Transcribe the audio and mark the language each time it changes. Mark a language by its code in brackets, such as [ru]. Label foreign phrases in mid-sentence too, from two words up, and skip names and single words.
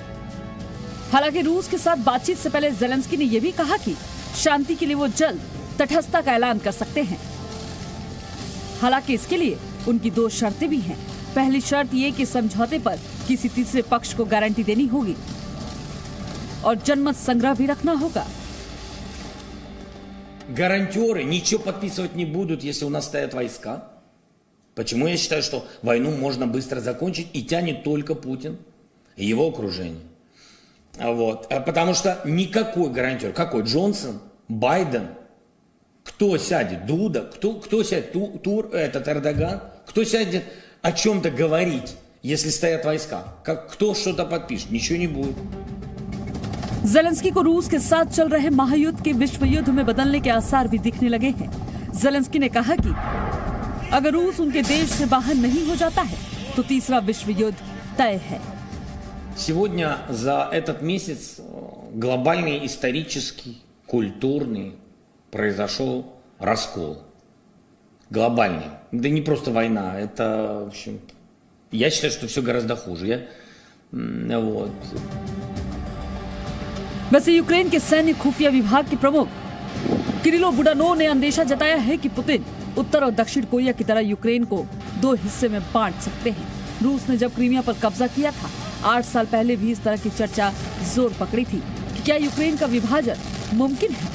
[hi] हालांकि रूस के साथ बातचीत से पहले जेलेंस्की ने यह भी कहा कि शांति के लिए वो जल्द तटस्थता का ऐलान कर सकते हैं। हालांकि इसके लिए उनकी 2 शर्तें भी हैं। पहली शर्त ये कि समझौते पर किसी तीसरे पक्ष को गारंटी देनी होगी और जनमत संग्रह भी रखना होगा। [ru] Гарантеры ничего подписывать не будут, если у нас стоят войска. Почему я считаю, что войну можно быстро закончить и тянет только Путин и его окружение. Вот. Потому что никакой гарантер, какой Джонсон, Байден, кто сядет, Дуда, кто сядет, Эрдоган, кто сядет о чем-то говорить, если стоят войска, кто что-то подпишет, ничего не будет. [hi] जेलेंस्की को रूस के साथ चल रहे महायुद्ध के विश्व युद्ध में बदलने के आसार भी दिखने लगे हैं। जेलेंस्की ने कहा कि अगर रूस उनके देश से बाहर नहीं हो जाता है तो तीसरा विश्व युद्ध तय है। [ru] Сегодня за этот месяц глобальный, исторический, культурный произошел раскол. Глобальный. Да не просто война, это, в общем, я считаю, что все гораздо хуже. Вот. [hi] वैसे यूक्रेन के सैन्य खुफिया विभाग के प्रमुख किरिलो बुडानोव ने अंदेशा जताया है कि पुतिन उत्तर और दक्षिण कोरिया की तरह यूक्रेन को 2 हिस्से में बांट सकते हैं। रूस ने जब क्रीमिया पर कब्जा किया था, 8 साल पहले भी इस तरह की चर्चा जोर पकड़ी थी कि क्या यूक्रेन का विभाजन मुमकिन है।